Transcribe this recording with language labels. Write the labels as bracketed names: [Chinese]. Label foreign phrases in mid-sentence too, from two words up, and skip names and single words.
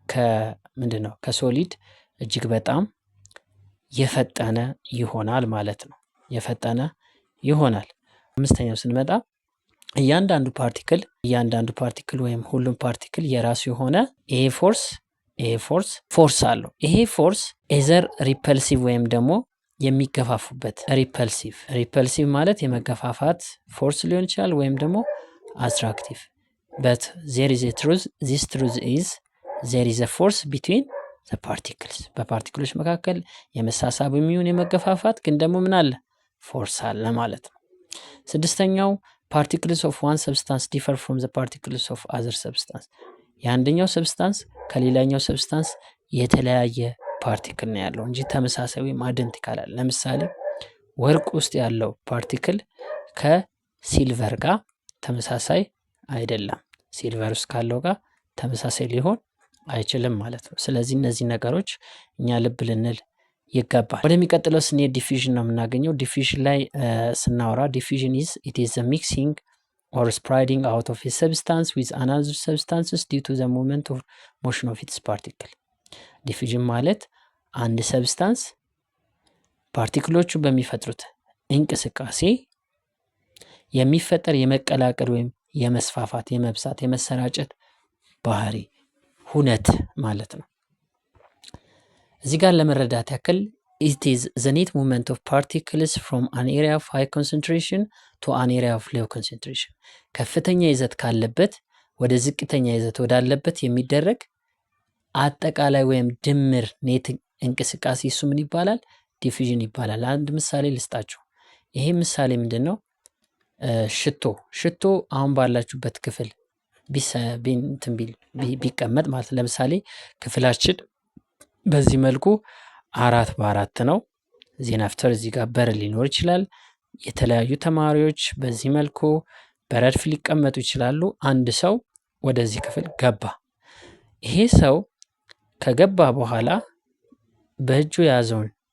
[Amharic] ከሶሊድ እጅግ በጣም የፈጠነ ይሆናል ማለት ነው። የፈጠነ ይሆናል። አምስተኛው ስንመጣ እያንዳንዱ ፓርቲክል ወይም ሁሉም ፓርቲክል የራሱ የሆነ ይሄ ፎርስ አለው። ይሄ ፎርስ [English] either repulsive [Amharic] ወይም ደግሞ የሚገፋፉበት ሪፐልሲቭ ማለት የመገፋፋት ፎርስ ሊሆን ይችላል፣ ወይም ደግሞ አትራክቲቭ [English] but there is a truth. this truth is there is a force between the particles። [Amharic] በፓርቲክሎች መካከል የመሳሳብ የሚሆን የመገፋፋት ግን ደግሞ ምን አለ? ፎርስ አለ ማለት ነው። ስድስተኛው [English] particles of one substance differ from the particles of other substance። [Amharic] የአንደኛው ሰብስታንስ ከሌላኛው ሰብስታንስ የተለያየ ፓርቲክል ነው ያለው እንጂ ተመሳሳይ ወይም አይደንቲካል አለ። ለምሳሌ ወርቅ ውስጥ ያለው ፓርቲክል ከሲልቨር ጋር ተመሳሳይ አይደለም። ሲልቨር ውስጥ ካለው ጋር ተመሳሳይ ሊሆን አይችልም ማለት ነው። ስለዚህ እነዚህ ነገሮች እኛ ልብ ልንል ይገባል። ወደሚቀጥለው ስንሄድ ዲፊዥን ነው የምናገኘው። ዲፊዥን ላይ ስናወራ ዲፊዥን [English] it is the mixing or spreading out of a substance with another substances due to the moment or motion of its particle። [Amharic] ዲፊዥን ማለት አንድ ሰብስታንስ ፓርቲክሎቹ በሚፈጥሩት እንቅስቃሴ የሚፈጠር የመቀላቀል ወይም የመስፋፋት፣ የመብዛት፣ የመሰራጨት ባህሪ ሁነት ማለት ነው። እዚህ ጋር ለመረዳት ያክል [English] it is the net movement of particles from an area of high concentration to an area of low concentration። [Amharic] ከፍተኛ ይዘት ካለበት ወደ ዝቅተኛ ይዘት ወዳለበት የሚደረግ አጠቃላይ ወይም ድምር ኔት እንቅስቃሴ እሱ ምን ይባላል? ዲፊዥን ይባላል። አንድ ምሳሌ ልስጣችሁ። ይሄ ምሳሌ ምንድነው? ሽቶ አሁን ባላችሁበት ክፍል ቢቀመጥ ማለት ለምሳሌ ክፍላችን በዚህ መልኩ 4x4 ነው። [English] then after [Amharic] እዚህ ጋር በር ሊኖር ይችላል። የተለያዩ ተማሪዎች በዚህ መልኩ በረድፍ ሊቀመጡ ይችላሉ። አንድ ሰው ወደዚህ ክፍል ገባ። ይሄ ሰው ከገባ በኋላ በእጁ የያዘውን